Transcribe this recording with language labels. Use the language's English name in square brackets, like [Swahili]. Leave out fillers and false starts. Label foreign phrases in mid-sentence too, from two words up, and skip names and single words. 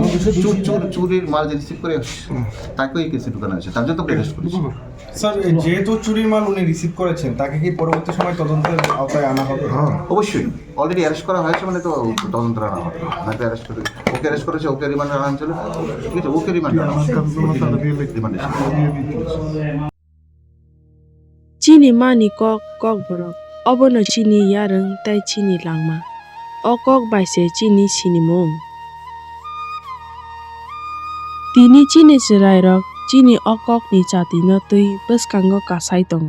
[Bangla] চুরির মাল যে রিসিভ করে তাকেও এই কেসে ঢুকানো হয়েছে, তার জন্য তো অ্যারেস্ট করেছি। স্যার, যেহেতু চুরির মাল উনি রিসিভ করেছেন, তাকে কি পরবর্তী সময় তদন্তের আওতায় আনা হবে? অবশ্যই, অলরেডি অ্যারেস্ট করা হয়েছে, মানে তো তদন্ত আনা হবে। ওকে অ্যারেস্ট করেছে, ওকে রিমান্ডে আনা হয়েছিল, ঠিক আছে? ওকে রিমান্ডে [Kok Borok] chini mani kok borok obono chini yareng tai chini langma o kok baise chini sinimong Tini chini chirai rok chini o kok ni chati no tui beskango kasai tongo.